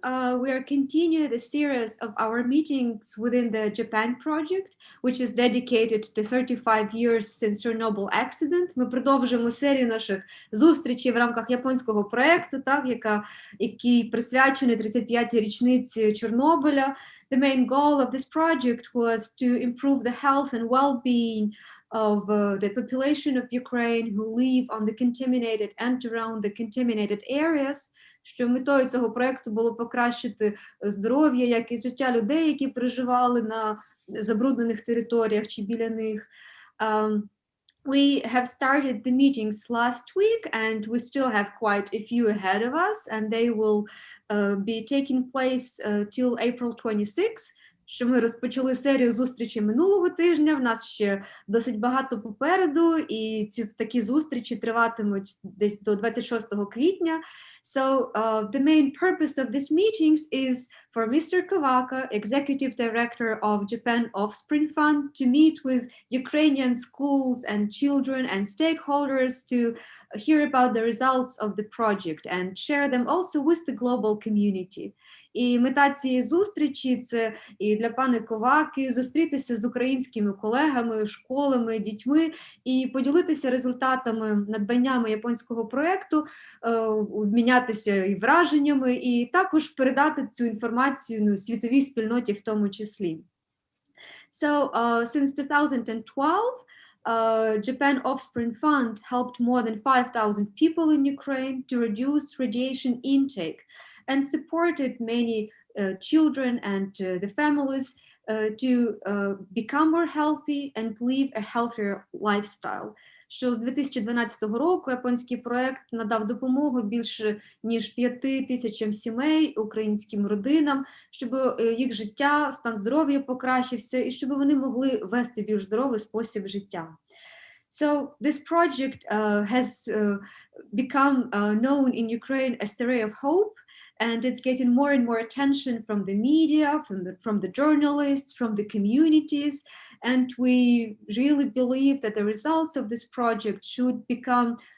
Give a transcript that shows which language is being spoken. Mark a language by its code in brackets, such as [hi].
[en] We are continuing the series of our meetings within the Japan project, which is dedicated to 35 years since Chernobyl accident. [uk] Ми продовжуємо серію наших зустрічей в рамках японського проекту, який присвячений 35-й річниці Чорнобиля. [en] The main goal of this project was to improve the health and well-being of the population of Ukraine who live on the contaminated and around the contaminated areas, [uk] що метою цього проекту було покращити здоров'я, як і життя людей, які проживали на забруднених територіях чи біля них. [en] We have started the meetings last week and we still have quite a few ahead of us, and they will be taking place till April 26th. [uk] Що ми розпочали серію зустрічей минулого тижня, в нас ще досить багато попереду, і ці такі зустрічі триватимуть десь до 26 квітня. [en] So the main purpose of these meetings is for Mr. Kawaka, Executive Director of Japan Offspring Fund, to meet with Ukrainian schools and children and stakeholders to hear about the results of the project and share them also with the global community. [uk] І мета цієї зустрічі – це і для пана Коваки зустрітися з українськими колегами, школами, дітьми і поділитися результатами, надбаннями японського проєкту, обмінятися і враженнями, і також передати цю інформацію світовій спільноті в тому числі. [en] So, since 2012, Japan Offspring Fund helped more than 5,000 people in Ukraine to reduce radiation intake and supported many children and the families to become more healthy and live a healthier lifestyle. [uk] Що з 2012 року японський проект надав допомогу більше ніж 5 тисячам сімей, українським родинам, щоб їх життя, стан здоров'я покращився і щоб вони могли вести більш здоровий спосіб життя. [en] So this project has become known in Ukraine as the Ray of Hope, and it's getting more and more attention from the media, from the journalists, from the communities, and we really believe that the results of this project should become